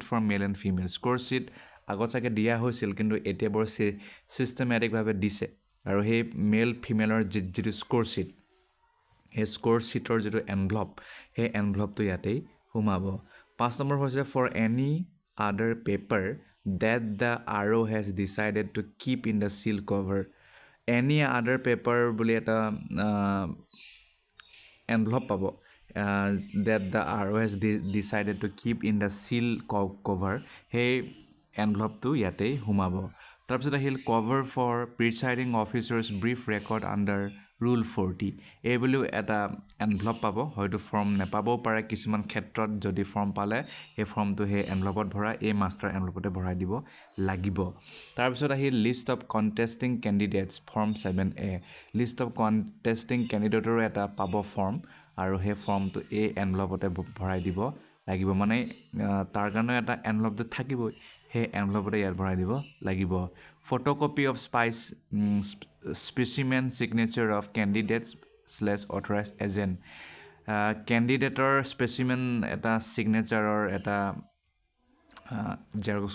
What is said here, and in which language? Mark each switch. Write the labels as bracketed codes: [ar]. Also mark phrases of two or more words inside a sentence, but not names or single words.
[en] for male and female score sheet [as] আগত চাগে দিয়া হৈছিল কিন্তু এতিয়া বৰ ছিষ্টেমেটিকভাৱে দিছে আৰু সেই [en] male female-ৰ [as] যিটো [en] score sheet [as] সেই [en] score sheet-ৰ [as] যিটো এনভলপ সেই এনভলপটো ইয়াতেই সোমাব 5 নম্বৰ হৈছে [en] for any other paper that the RO has decided to keep in the seal cover any other paper [as] বুলি এটা envelope পাব [en] that the RO has decided to keep in the seal cover [as] সেই envelope-টো ইয়াতেই সোমাব তাৰপিছত আহিল [en] cover for presiding officers brief record under Rule 40 [as] এই বুলিও এটা এনভলপ পাব হয়তো ফৰ্ম নেপাবও পাৰে কিছুমান ক্ষেত্ৰত যদি ফৰ্ম পালে এই ফৰ্মটো সেই এনভলপত ভৰাই এই [en] master envelope-তে [as] ভৰাই দিব লাগিব তাৰপিছত আহিল [en] list of contesting candidates [as] ফৰ্ম 7A [en] list of contesting candidate-ৰো [as] এটা পাব ফৰ্ম আৰু সেই ফৰ্মটো এই এনভলপতে ভৰাই দিব লাগিব মানে তাৰ কাৰণে এটা এনভলপটো থাকিবই সেই এনভলপতে ইয়াত ভৰাই দিব লাগিব [en] photocopy of specimen signature of candidates / authorised agent candidate-ৰ specimen [as] এটা চিগনেচাৰৰ এটা জেৰক্স